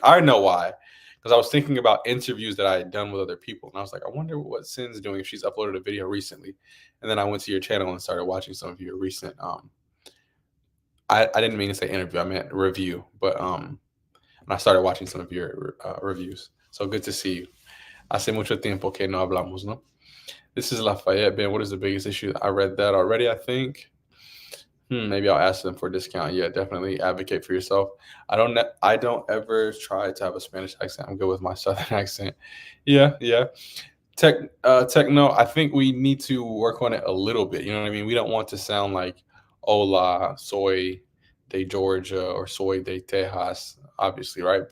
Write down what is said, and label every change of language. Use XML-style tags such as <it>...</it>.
<en>I know why, because I was thinking about interviews that I had done with other people, and I was like, I wonder what Sin's doing if she's uploaded a video recently. And then I went to your channel and started watching some of your recent. I didn't mean to say interview, I meant review, but and I started watching some of your reviews. So good to see you.</en> <es>Hace mucho tiempo que no hablamos, no?</es> <en>This is Lafayette, Ben. What is the biggest issue? I read that already, I think. Maybe I'll ask them for a discount. Yeah, definitely advocate for yourself. I don't ever try to have a Spanish accent. I'm good with my Southern accent. Yeah, yeah. Techno. I think we need to work on it a little bit. You know what I mean? We don't want to sound like</en> <es>"Hola, soy de Georgia"</es> <en>or</en> <es>"Soy de Texas,"</es> <en>obviously, right?</en>